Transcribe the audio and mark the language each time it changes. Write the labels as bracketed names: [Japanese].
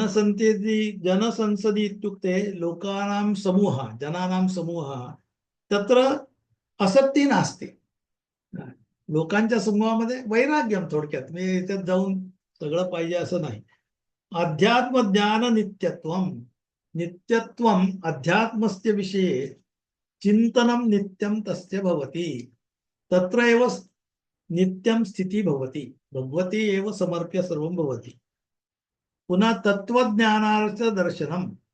[Sanskrit] जनसंसदि इत्युक्ते लोकानां समूहः, जनानां समूहः. तत्र आसक्ती नास्ति. [Marathi] लोकांच्या समूहामध्ये वैराग्यम, थोडक्यात मी इथे जाऊन सगळं पाहिजे असं नाही. [Sanskrit] अध्यात्म ज्ञान नित्यत्वम् अध्यात्मस्य विषये चिन्तनं नित्यं तस्य भवति. तत्र एव नित्यं स्थितिः भवति, भगवती एव समर्प्य सर्वं भवति. पुनः तत्त्वज्ञानार्थ दर्शनम्.